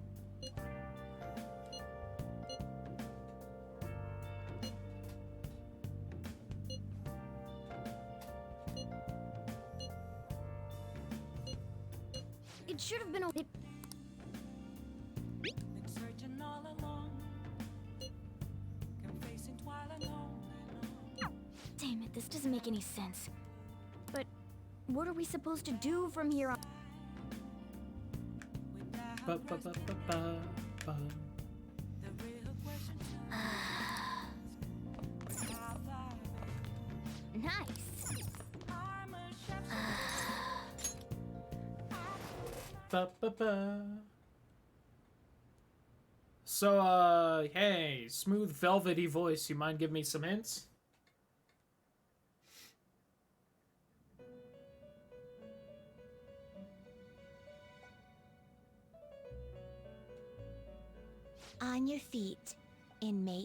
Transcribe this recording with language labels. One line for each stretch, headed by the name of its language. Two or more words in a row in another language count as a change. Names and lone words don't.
English: It should have been a... Damn it, this doesn't make any sense. But what are we supposed to do from here on? Ba-ba-ba-ba-ba-ba. Nice. Ba-ba-ba. So, hey, smooth velvety voice, you mind giving me some hints? On your feet, inmate.